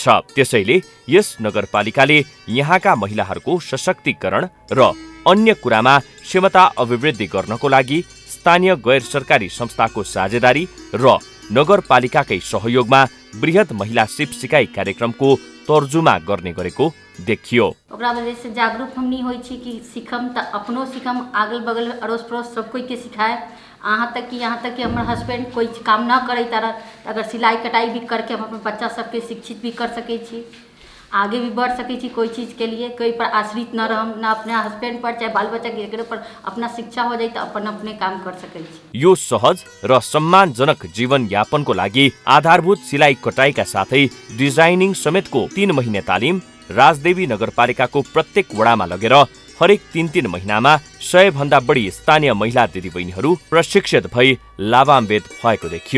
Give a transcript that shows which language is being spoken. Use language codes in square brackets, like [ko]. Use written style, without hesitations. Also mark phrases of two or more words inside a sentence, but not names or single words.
[ne] त्यसैले यस नगरपालिकाले यहाँका महिलाहरूको सशक्तिकरण र अन्य कुरामा क्षमता अभिवृद्धि गर्नको लागि स्थानीय गैर सरकारी संस्थाको साझेदारी र नगरपालिकाकै सहयोगमा बृहत महिला सिप सिकाइ कार्यक्रमको तर्जुमा गर्ने गरेको देखियो। [mai] ओकरा वजह से जागरूक हम नहीं होई छी कि सीखम त अपनो सीखम, अगल बगल अड़ोस पड़ोस सब कोई के सिखाए। यहाँ तक कि हमारे हस्बैंड कोई काम ना करे तरह अगर सिलाई कटाई भी करके हम अपने बच्चा सबके शिक्षित भी कर सके छी, आगे भी बढ़ सके छी। कोई चीज़ के लिए कोई पर आश्रित न रहम, ना अपने हस्बैंड पर चाहे बाल बच्चा के पर अपना शिक्षा हो जाए तो अपने काम कर सके छी। [ne] यो सहज र सम्मानजनक जीवन यापनको लागि आधारभूत सिलाई कटाइका साथै डिजाइनिङ समेतको 3 महिने तालिम राजदेवी नगरपालिकाको प्रत्येक वडामा लगेर हरेक 3 महिनामा 100 भन्दा बढी स्थानीय महिला दिदीबहिनीहरू प्रशिक्षित भई लाभान्वित भएको देखियो।